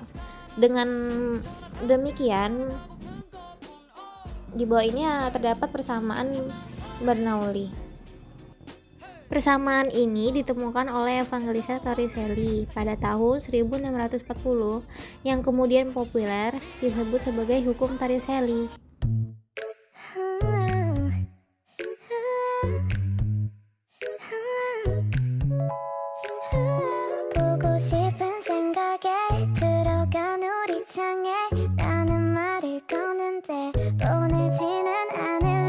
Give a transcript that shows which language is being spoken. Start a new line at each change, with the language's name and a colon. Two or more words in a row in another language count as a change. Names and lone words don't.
Indonesian: Dengan demikian, di bawah ini terdapat persamaan Bernoulli. Persamaan ini ditemukan oleh Evangelista Torricelli pada tahun 1640 yang kemudian populer disebut sebagai hukum Torricelli.
Korean: 보고 싶은 생각에 들어간 우리 창에 나는 말을 거는데 보내지는 않을래.